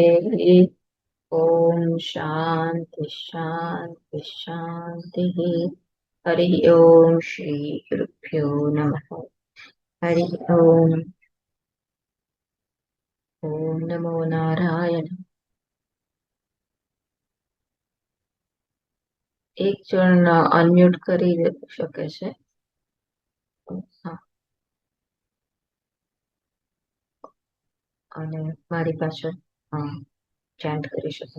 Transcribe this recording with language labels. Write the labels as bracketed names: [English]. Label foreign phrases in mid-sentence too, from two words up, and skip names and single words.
[Sanskrit] ॐ शान्ति शान्ति शान्तिः। हरिः ॐ श्रीगुरुभ्यो नमः। हरिः ॐ। ॐ नमो नारायण। [Gujarati] એક જણ અનમ્યુટ કરી શકે છે? હા, અને મારી પાછળ હા ચેન્ટ કરી શકે.